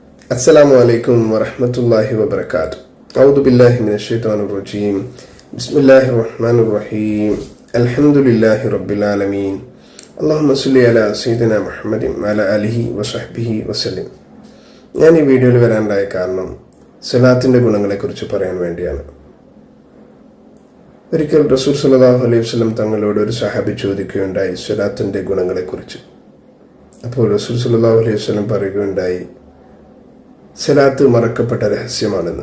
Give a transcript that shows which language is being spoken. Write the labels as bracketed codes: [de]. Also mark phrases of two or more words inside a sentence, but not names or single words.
[ar] السلام عليكم ورحمة الله وبركاته. أعوذ بالله من الشيطان الرجيم. بسم الله الرحمن الرحيم. الحمد لله رب العالمين. اللهم صل على سيدنا محمد وعلى آله وصحبه وسلم. [ml] ഞാൻ ഈ വീഡിയോയിൽ വരാനുണ്ടായ കാരണം സ്വലാത്തിൻ്റെ ഗുണങ്ങളെക്കുറിച്ച് പറയാൻ വേണ്ടിയാണ്. ഒരിക്കൽ റസൂൽ [ar] صلى الله عليه وسلم [ml] തങ്ങളോട് ഒരു സഹാബി ചോദിക്കുകയുണ്ടായി സ്വലാത്തിൻ്റെ ഗുണങ്ങളെക്കുറിച്ച്. അപ്പോൾ റസൂൽ [ar] صلى الله عليه وسلم [ml] പറയുകയുണ്ടായി, സ്വലാത്ത് മറക്കപ്പെട്ട രഹസ്യമാണെന്ന്.